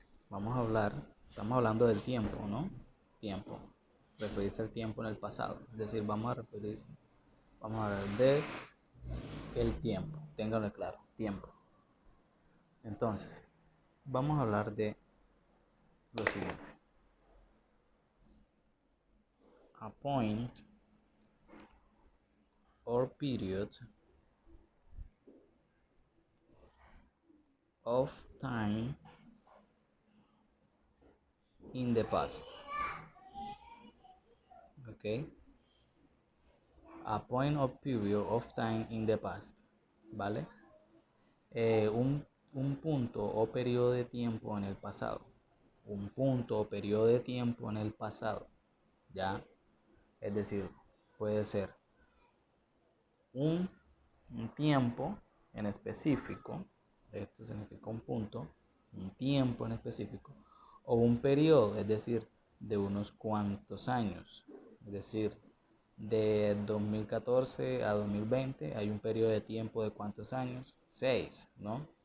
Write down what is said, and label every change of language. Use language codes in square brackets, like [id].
[es] Estamos hablando del tiempo, ¿no? Tiempo, referirse al tiempo en el pasado. Es decir, vamos a hablar de el tiempo. Ténganlo claro, tiempo. Entonces, vamos a hablar de lo siguiente. [en] A point or period of time in the past. Okay. A point or period of time in the past. [es] ¿Vale? Un punto o periodo de tiempo en el pasado. Un punto o periodo de tiempo en el pasado. ¿Ya? Es decir, puede ser un tiempo en específico, esto significa un punto, un tiempo en específico, o un periodo, es decir, de unos cuantos años, es decir, de 2014 a 2020 hay un periodo de tiempo de cuántos años, 6, ¿no?